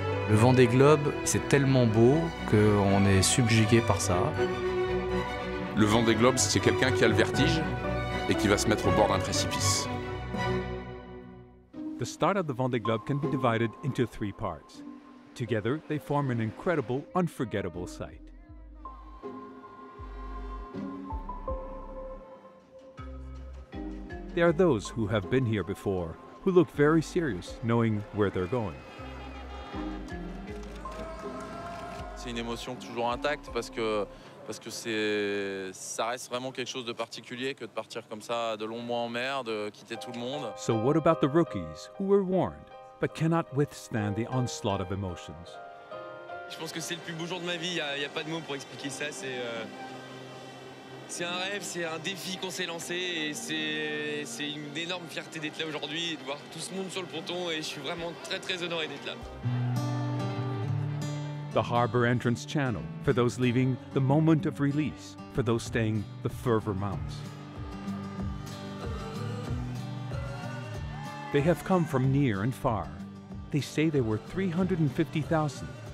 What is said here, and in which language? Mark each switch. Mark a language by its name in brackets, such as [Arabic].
[French] Le Vendée Globe, c'est tellement beau qu'on est subjugué par ça. Le Vendée Globe, c'est quelqu'un qui a le vertige et qui va se mettre au bord d'un précipice. [English] The start of the Vendée Globe can be divided into 3 parts. Together, they form an incredible, unforgettable sight. There are those who have been here before, who look very serious, knowing where they're going. [French] C'est une émotion toujours intacte parce que ça reste vraiment quelque chose de particulier que de partir comme ça de longs mois en mer, de quitter tout le monde. [English] So what about the rookies, who were warned, but cannot withstand the onslaught of emotions? [French] Je pense que c'est le plus beau jour de ma vie, il n'y a pas de mots pour expliquer ça. C'est un rêve, c'est un défi qu'on s'est lancé et c'est une énorme fierté d'être là aujourd'hui et de voir tout ce monde sur le ponton et je suis vraiment très très honoré d'être là. [English] The harbor entrance channel, for those leaving, the moment of release, for those staying, the fervor mounts. They have come from near and far. They say there were 350,000.